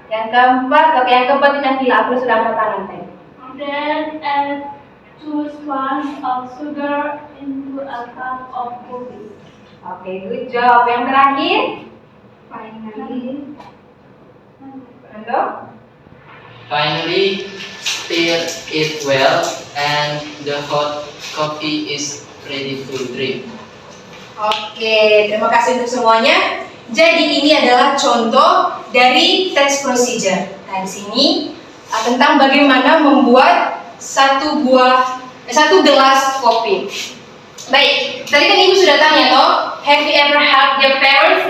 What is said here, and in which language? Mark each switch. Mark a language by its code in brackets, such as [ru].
[id] Yang keempat, oke yang keempat ini Nabila, aku sudah angkat tangan tadi. [en] Then add 2 spoons of sugar into a cup of coffee. [id] Oke, [en] good job. [id] Yang terakhir, [en] Finally, Fernando. Finally, stir it well and the hot coffee is ready to drink. [id] Oke, terima kasih untuk semuanya. Jadi ini adalah contoh dari text procedure. Nah, di sini tentang bagaimana membuat satu gelas kopi. Baik, tadi kan Ibu sudah tanya toh, [en] have you ever helped your parents?